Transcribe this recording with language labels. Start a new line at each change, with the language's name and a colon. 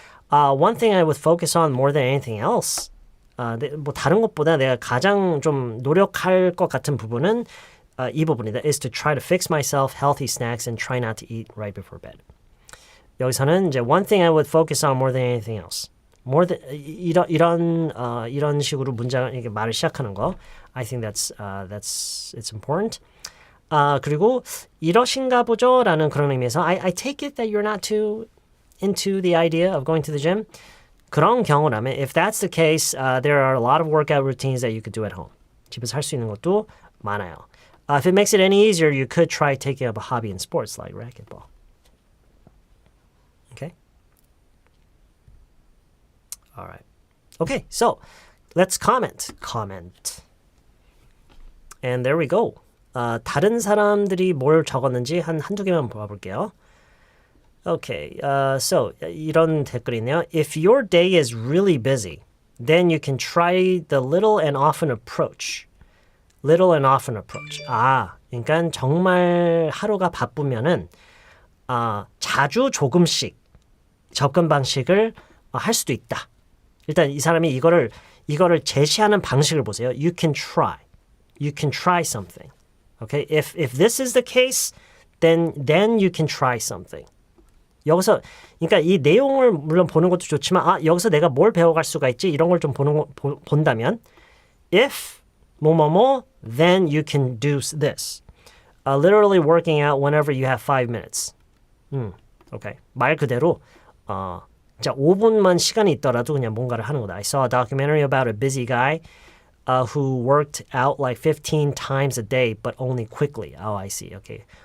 English: One thing I would focus on more than anything else.
Korean: 뭐 다른 것보다 내가 가장 좀 노력할 것 같은 부분은 이 부분이다.
English: Is to try to fix myself healthy snacks and try not to eat right before bed.
Korean: 여기서는 이제
English: one thing I would focus on more than anything else.
Korean: More than 이런 식으로 문장 이렇게 말을 시작하는 거.
English: I think that's it's important.
Korean: 그리고 이러신가 보죠라는 그런 의미에서
English: I take it that you're not too into the idea of going to the gym.
Korean: 그런 경우라면
English: if that's the case, there are a lot of workout routines that you could do at home.
Korean: 집에서 할 수 있는 것도 많아요.
English: If it makes it any easier, you could try taking up a hobby in sports like racquetball. Okay? All right. Okay, so let's comment. And there we go.
Korean: 다른 사람들이 뭘 적었는지 한두 개만 봐볼게요.
English: Okay, so
Korean: 이런 댓글이 있네요.
English: If your day is really busy, then you can try the little and often approach. Little and often approach.
Korean: 그러니까 정말 하루가 바쁘면은 자주 조금씩 접근 방식을 할 수도 있다. 일단 이 사람이 이거를 제시하는 방식을 보세요.
English: You can try something. Okay? If this is the case, then you can try something.
Korean: 여기서 그러니까 이 내용을 물론 보는 것도 좋지만 여기서 내가 뭘 배워갈 수가 있지 이런 걸 좀 본다면
English: if 뭐뭐뭐 then you can do this. Literally working out whenever you have 5 minutes. Okay.
Korean: 말 그대로 자 5분만 시간이 있더라도 그냥 뭔가를 하는 거다.
English: I saw a documentary about a busy guy who worked out like 15 times a day but only quickly. Oh, I see. Okay.